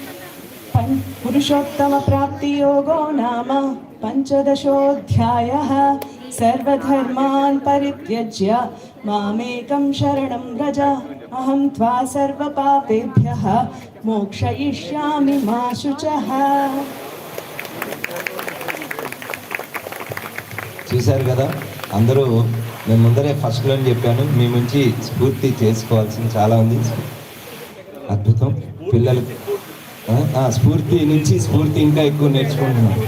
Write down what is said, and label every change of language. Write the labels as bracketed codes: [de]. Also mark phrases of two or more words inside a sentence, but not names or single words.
[sa] पुरुषोत्तमप्राप्तियोगो नाम पञ्चदशोऽध्यायः सर्वधर्मान् परित्यज्य मामेकं शरणं व्रज अहं त्वा सर्वपापेभ्यः मोक्षयिष्यामि मा शुचः. [te] చూశారు కదా అందరూ. నేను ముందరే ఫస్ట్లో చెప్పాను, మీ నుంచి స్ఫూర్తి చేసుకోవాల్సింది చాలా ఉంది. అద్భుతం. పిల్లలు స్ఫూర్తి నుంచి స్ఫూర్తి ఇంకా ఎక్కువ నేర్చుకుంటున్నాను.